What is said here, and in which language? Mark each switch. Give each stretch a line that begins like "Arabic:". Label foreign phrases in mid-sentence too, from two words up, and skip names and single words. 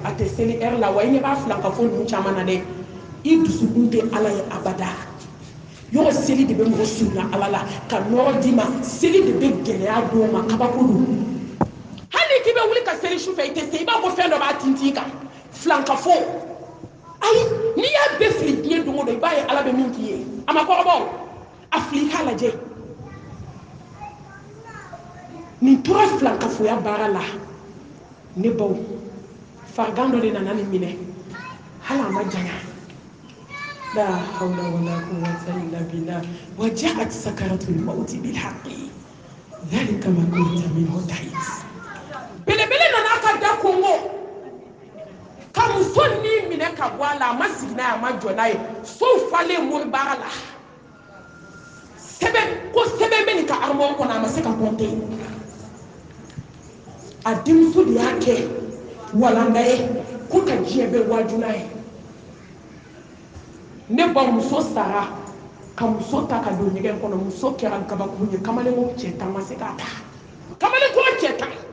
Bambara: a tɛ seli heure la wa i ɲɛ b'a filankafo ninnu caman na dɛ i dusukun tɛ ala ye abada yɔrɔ seli de bɛ mɔgɔ surunya ala la ka nɔrɔ d'i ma seli de bɛ gɛlɛya dɔw ma kabako don hali k'i bɛ wuli ka seli su fɛ i tɛ se i b'a fɔ fɛn dɔ b'a tintin kan filankafo ayi n'i y'a bɛɛ fili diɲɛ don o don i b'a ye ala bɛ min k'i ye a ma kɔrɔbɔ a fili k'a lajɛ nin tora filankafoya baara la ne baw farigan dɔ de nana nin minɛ hali a ma janya
Arabic: لا حول ولا قوة إلا بالله وجاءت سكرة الموت بالحق ذلك ما كنت منه تحيد
Bambara: belebele nana ka da kongo ka muso ni minɛ ka bɔ a la a ma sigi n'a ye a ma jɔ n'a ye sow falen mori baara la sɛbɛn ko sɛbɛn bɛ nin ka armoire kɔnɔ a ma se ka compter a denmuso de y'a kɛ walanda ye ko ka diɲɛ bɛɛ waaju n'a ye ne ba muso sara ka muso ta ka don ɲɛgɛn kɔnɔ muso kɛra gabakuru ye kamalen ko cɛ ta ma se k'a ta kamalen ko cɛ ta